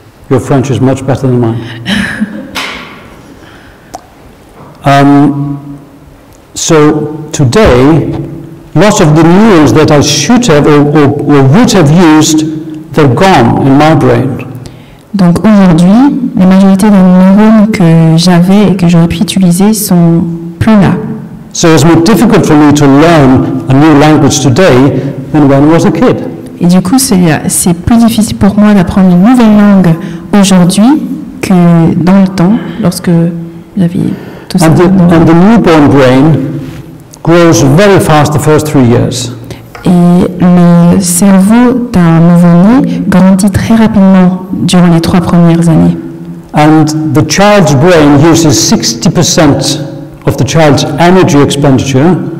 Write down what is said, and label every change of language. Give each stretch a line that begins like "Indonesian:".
English: Your French is much better than mine. So today, lots of the neurons that I should have or would have used, they're gone in my brain.
French: Donc aujourd'hui, la majorité des neurones que j'avais et que j'aurais pu utiliser sont plus là.
English: So it's more difficult for me to learn a new language today than when I was a kid.
French: Et du coup, c'est plus difficile pour moi d'apprendre une nouvelle langue aujourd'hui que dans le temps, lorsque j'avais tout ça.
English: And the newborn brain grows very fast the first 3 years.
French: Et le cerveau d'un nouveau-né grandit très rapidement durant les 3 premières années.
English: And the child's brain uses 60% of the child's energy expenditure.